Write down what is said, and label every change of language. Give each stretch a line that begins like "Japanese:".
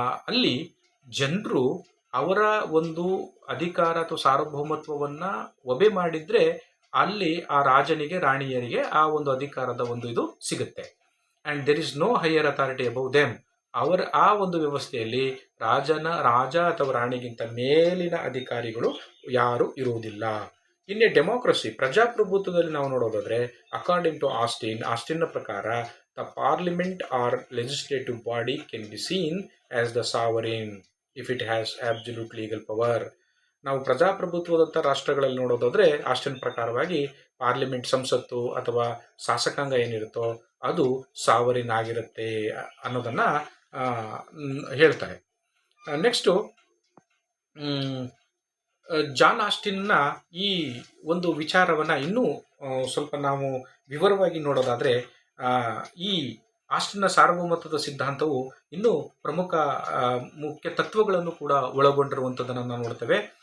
Kannada: ಅಲ್ಲಿ ಜನರು ಅವರ ಒಂದು ಅಧಿಕಾರ ಅಥವಾ ಸಾರ್ವಭೌಮತ್ವವನ್ನು ಒಬೆ ಮಾಡಿದ್ರೆ ಅಲ್ಲಿ ಆ ರಾಜನಿಗೆ, ರಾಣಿಯರಿಗೆ ಆ ಒಂದು ಅಧಿಕಾರದ ಒಂದು ಇದು ಸಿಗುತ್ತೆ.
English: And there is no higher authority above them.
Kannada: ಆ ಒಂದು ವ್ಯವಸ್ಥೆಯಲ್ಲಿ ರಾಜ ಅಥವಾ ರಾಣಿಗಿಂತ ಮೇಲಿನ ಅಧಿಕಾರಿಗಳು ಯಾರು ಇರುವುದಿಲ್ಲ. ಇನ್ನು ಡೆಮೋಕ್ರಸಿ, ಪ್ರಜಾಪ್ರಭುತ್ವದಲ್ಲಿ ನಾವು ನೋಡೋದಾದ್ರೆ, ಅಕಾರ್ಡಿಂಗ್ ಟು ಆಸ್ಟಿನ್ನ ಪ್ರಕಾರ,
English: the parliament or legislative body can be seen as the sovereign if it has absolute legal power.
Kannada: ನಾವು ಪ್ರಜಾಪ್ರಭುತ್ವದಂಥ ರಾಷ್ಟ್ರಗಳಲ್ಲಿ ನೋಡೋದಾದ್ರೆ, ಆಸ್ಟಿನ್ ಪ್ರಕಾರವಾಗಿ ಪಾರ್ಲಿಮೆಂಟ್, ಸಂಸತ್ತು ಅಥವಾ ಶಾಸಕಾಂಗ ಏನಿರುತ್ತೋ ಅದು ಸಾವರಿನ್ ಆಗಿರುತ್ತೆ ಅನ್ನೋದನ್ನು ಹೇಳ್ತಾರೆ. ನೆಕ್ಸ್ಟು, ಜಾನ್ ಆಸ್ಟಿನ್ನ ಈ ಒಂದು ವಿಚಾರವನ್ನು ಇನ್ನೂ ಸ್ವಲ್ಪ ನಾವು ವಿವರವಾಗಿ ನೋಡೋದಾದರೆ, ಈ ಆಸ್ಟಿನ್ನ ಸಾರ್ವಭೌಮತ್ವದ ಸಿದ್ಧಾಂತವು ಇನ್ನೂ ಪ್ರಮುಖ ಮುಖ್ಯ ತತ್ವಗಳನ್ನು ಕೂಡ ಒಳಗೊಂಡಿರುವಂಥದ್ದನ್ನು ನಾವು ನೋಡ್ತೇವೆ.